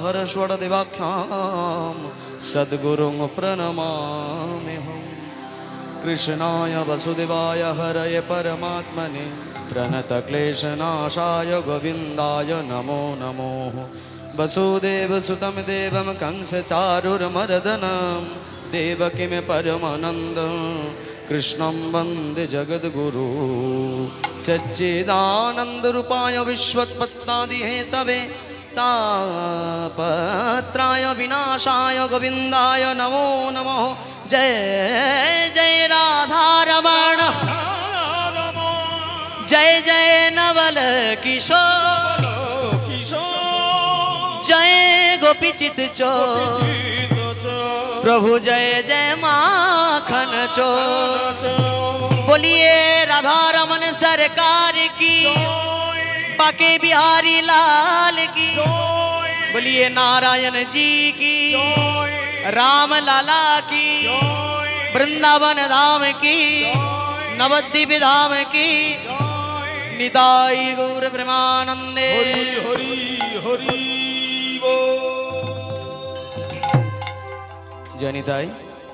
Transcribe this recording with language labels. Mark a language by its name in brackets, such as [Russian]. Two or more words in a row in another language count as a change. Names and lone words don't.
[Sanskrit] श्रीमदारामहर्षवरदिवाख्याम सद्गुरुं प्रणमाम्यहम् कृष्णाय वसुदेवाय हरये परमात्मने प्रणतक्लेशनाशाय गोविन्दाय नमो नमो वसुदेवसुतं देवं कंसचारुर्मर्दनं देवकीं परमानन्दं कृष्णं वन्दे जगद्गुरु सच्चिदानन्दरूपाय विश्वोत्पत्त्यादिहेतवे तापत्राय विनाशाय गोविन्दाय नमो नमः [Hindi] जय जय राधारमण जय जय नवल किशोर जय गोपीचित चोर प्रभु जय जय माखन चोर बोलिए राधारमण सरकार की बाके बिहारी लाल की बोलिए नारायण जी की राम लाला की वृंदावन धाम की नवद्वीप धाम की निताई गौर प्रेमानंदे [Bangla] হরি হরি হরি বল। [Hindi] जय निताई।